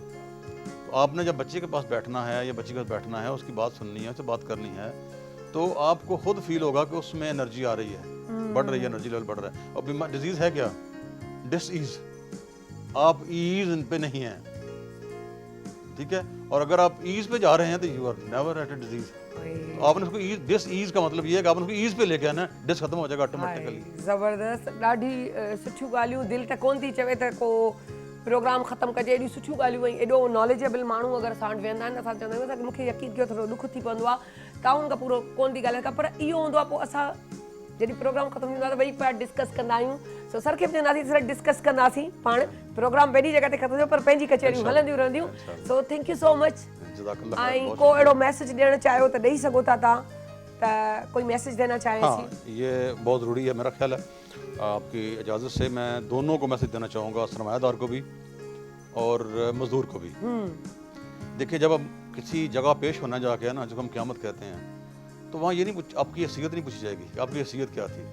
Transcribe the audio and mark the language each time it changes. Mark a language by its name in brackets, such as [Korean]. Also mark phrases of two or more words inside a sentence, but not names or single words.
[Hindi] तो आपने जब बच्चे के पास बैठना है या बच्चे के पास बैठना है, उसकी बात सुननी है, उससे बात करनी है, तो आपको खुद फील होगा कि उसमें एनर्जी आ रही है, बढ़ रही है, [English] energy level [Hindi] बढ़ रहा है। और बीमार डिजीज है क्या? डिसईज। आप ईज इन पे नहीं है, ठीक है। और अगर आप ईज पे जा रहे हैं तो [English] you are never at a disease. [Hindi] तो आपने उसको ईज, डिसईज का मतलब ये है कि आपने उसको ईज पे लेके आना है, डिस खत्म हो जाएगा ऑटोमेटिकली। [Sindhi] ज़बरदस्त, ॾाढी सुठियूं ॻाल्हियूं, दिलि त कोन थी चवे त को प्रोग्राम ख़तमु कजे। एॾियूं सुठियूं ॻाल्हियूं ऐं एॾो नॉलेजेबल माण्हू अगरि असां वटि वेहंदा आहिनि, असां चवंदा आहियूं त मूंखे यकीन कयो थोरो ॾुख थी पवंदो आहे, ताउन खां पूरो कोन थी ॻाल्हाए, पर इहो हूंदो आहे पोइ असां जॾहिं प्रोग्राम ख़तमु थींदो आहे त वेही पिया डिस्कस कंदा आहियूं। सो सर खे बि चवंदासीं सर डिस्कस कंदासीं पाण, प्रोग्राम ॿिए जॻह ते ख़तमु थियो पर पंहिंजी कचहरियूं हलंदियूं रहंदियूं। सो [English] thank you so much. [Sindhi] ऐं को अहिड़ो मैसेज ॾियणु चाहियो त ॾेई सघो था तव्हां, त [Hindi] कोई मैसेज देना चाहें? हाँ, ये बहुत ज़रूरी है, मेरा ख्याल है। आपकी इजाज़त से मैं दोनों को मैसेज देना चाहूँगा, सरमायादार को भी और मजदूर को भी। देखिए, जब हम किसी जगह पेश होना जाके है ना, जब हम क़यामत कहते हैं, तो वहाँ ये नहीं आपकी हैसियत नहीं पूछी जाएगी कि आपकी हैसियत क्या थी।